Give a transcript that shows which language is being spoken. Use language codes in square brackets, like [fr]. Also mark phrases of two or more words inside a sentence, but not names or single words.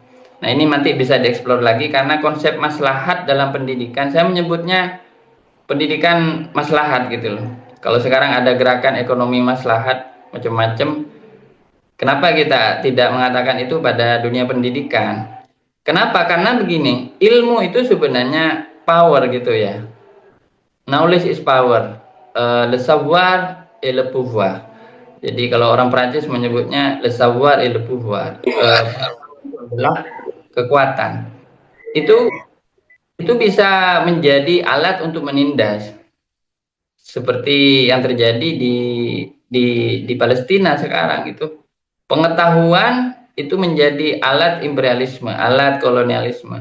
[id] Nah ini nanti bisa dieksplor lagi karena konsep maslahat dalam pendidikan, saya menyebutnya pendidikan maslahat gitu loh. Kalau sekarang ada gerakan ekonomi maslahat macam-macam, kenapa kita tidak mengatakan itu pada dunia pendidikan? Kenapa? Karena begini, ilmu itu sebenarnya power gitu ya. [en] Knowledge is power. [fr] Le savoir et le pouvoir. [id] Jadi kalau orang Prancis menyebutnya [fr] le savoir et le pouvoir. [id] Adalah kekuatan. Itu bisa menjadi alat untuk menindas, seperti yang terjadi di Palestina sekarang. Itu pengetahuan itu menjadi alat imperialisme, alat kolonialisme.